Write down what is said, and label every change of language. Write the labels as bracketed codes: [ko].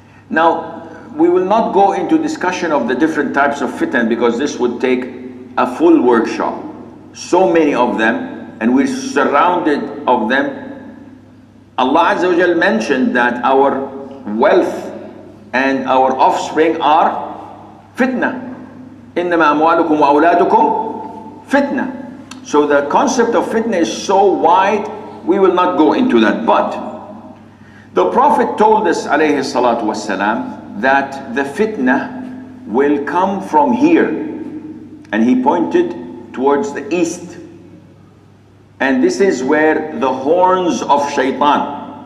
[en] Now, we will not go into discussion of the different types of fitan because this would take a full workshop. So many of them, and we're surrounded of them. Allah Azza wa Jal mentioned that our wealth and our offspring are fitna. [ar] إِنَّمَا أَمْوَالُكُمْ وَأَوْلَادُكُمْ fitna. [en] So the concept of fitna is so wide, we will not go into that. But the Prophet told us, alayhi salatu wasalam, that the fitna will come from here. And he pointed towards the east. And this is where the horns of shaitan.